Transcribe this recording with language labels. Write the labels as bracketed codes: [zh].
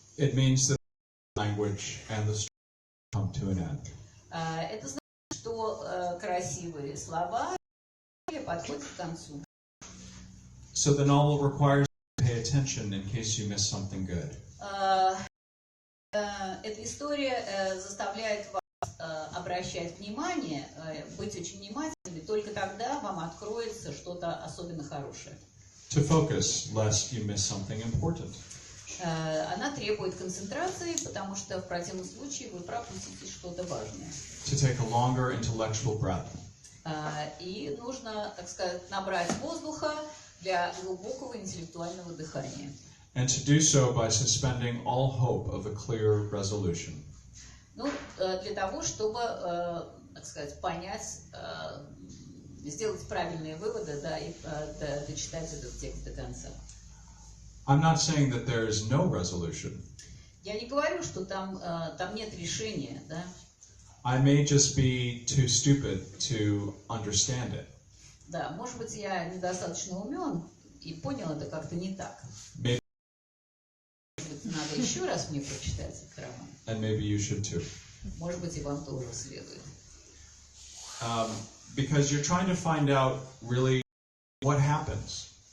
[en] it means that the language and the story come to an end. [ru] Это значит, что красивые слова подходят к концу. [en] So the novel requires you to pay attention in case you miss something good. [ru] Эта история заставляет вас обращать внимание, быть очень внимательными, только тогда вам откроется что-то особенно хорошее. [en] To focus, lest you miss something important. [ru] Она требует концентрации, потому что в противном случае вы пропустите что-то важное. [en] To take a longer intellectual breath. [ru] И нужно, так сказать, набрать воздуха для глубокого интеллектуального дыхания. [en] And to do so by suspending all hope of a clear resolution. [ru] Ну, для того, чтобы, так сказать, понять, сделать правильные выводы, да, и дочитать этот текст до конца. [en] I'm not saying that there is no resolution. [ru] Я не говорю, что там нет решения, да. [en] I may just be too stupid to understand it. [ru] Да, может быть, я недостаточно умен и понял это как-то не так. [en] Maybe, [ru] Может быть, надо еще раз мне прочитать этот роман. [en] and maybe you should too. [ru] Может быть, и вам тоже следует. [en] Because you're trying to find out really what happens.